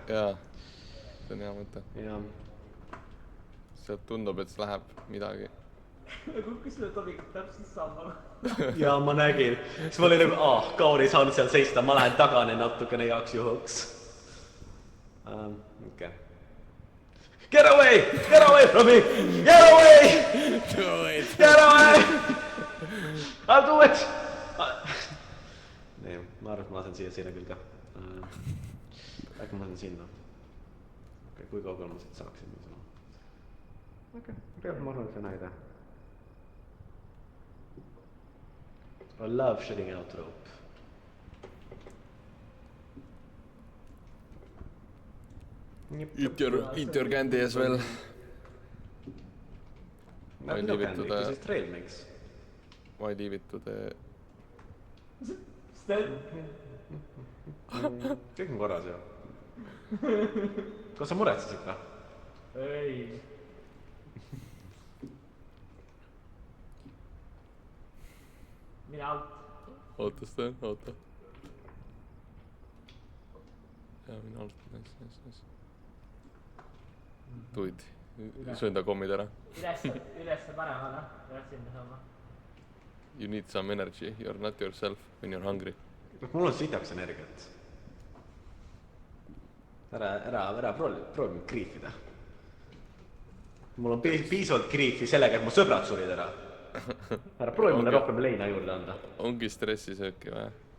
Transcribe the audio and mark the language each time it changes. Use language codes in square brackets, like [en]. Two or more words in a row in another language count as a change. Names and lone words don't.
[et] Jaa, see on hea mõte. Jaa. Sealt tundub, et see läheb midagi. Kukkus selle tobiga täpselt sammale. Jaa, ma nägin. Siis ma olin nagu, Kaur ei saanud seal seista, ma lähen tagane natukene jaoks juhuks. Okei. [en] Get away! Get away from me! Get away! Get away! I'll do it! [et] Nii, ma arvan, et ma lasen siia sinna küll ka. Äkki ma lasen sinna. Okei, kui kaugel ma siit saaksin? okei, tegelikult ma arvan, et see on hea idee. [en] I love shooting out rope. Eat your candy as well. Why leave it to the... This is trail mix. Why leave it to the... [et] Kõik on korras ju. Kas sa muretsesid või? Ei. Mine alt. Oota seda, oota. Jaa, mine alt. Nice. Tuid. Söönda kommid ära. Ülesse paremale. Üles sinna saama. [en] You need some energy. You are not yourself when you are hungry. [et] Mul on sitaks energiat. Ära proovi kriifida. Mul on piisavalt kriifi sellega, et mu sõbrad surid ära. Ära proovi mulle rohkem leina juurde anda. Ongi stressisööki vaja.